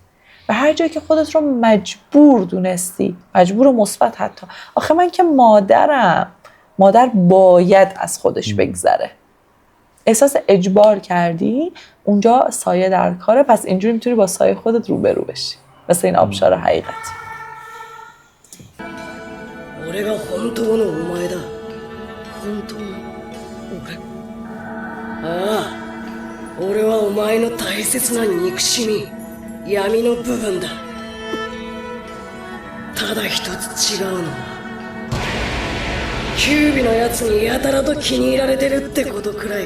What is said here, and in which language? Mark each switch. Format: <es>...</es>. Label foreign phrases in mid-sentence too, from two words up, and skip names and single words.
<fa>و هر جایی که خودت رو مجبور دونستی، مجبور و مثبت حتی، آخه من که مادرم، مادر باید از خودش بگذره، احساس اجبار کردی، اونجا سایه در کاره. پس اینجوری میتونی با سایه خودت روبرو بشی، مثل این آبشار حقیقت.</fa> <ja>俺が本当のお前だ。本当の俺。ああ、俺はお前の大切な憎しみ、闇の部分だ。ただ一つ違うのは、キュービのやつにやたらと気に入られてるってことくらいか。</ja>